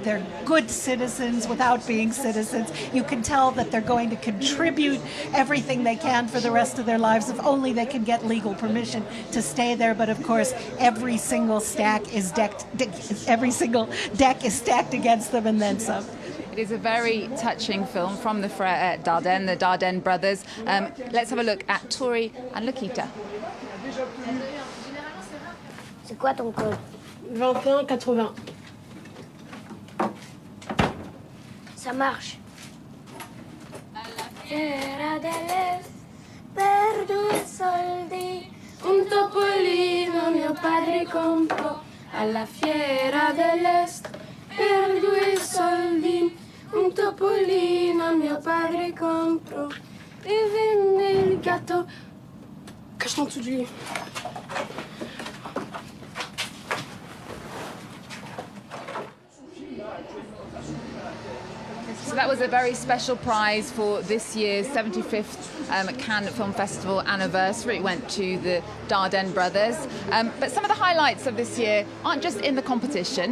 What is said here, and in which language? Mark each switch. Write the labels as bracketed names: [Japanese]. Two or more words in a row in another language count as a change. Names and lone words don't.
[English] They're good citizens without being citizens. You can tell that they're going to contribute everything they can for the rest of their lives if only they can get legal permission to stay there. But of course, every single deck is stacked against them and then some. It is a very touching film from the Dardenne brothers. Let's have a look at Tori and Lakita. [French] C'est quoi ton code? 21,80. Ça marche. [Italian] Fiera dell'est, per 2 soldi, un topolino mio padre comprò. Alla fiera dell'est, per 2 soldi, un topolino mio padre comprò. E venne il gatto. [French] Cache-toi en dessous du lit. [English] So that was a very special prize for this year's 75th Cannes Film Festival anniversary. It went to the Dardenne brothers. But some of the highlights of this year aren't just in the competition.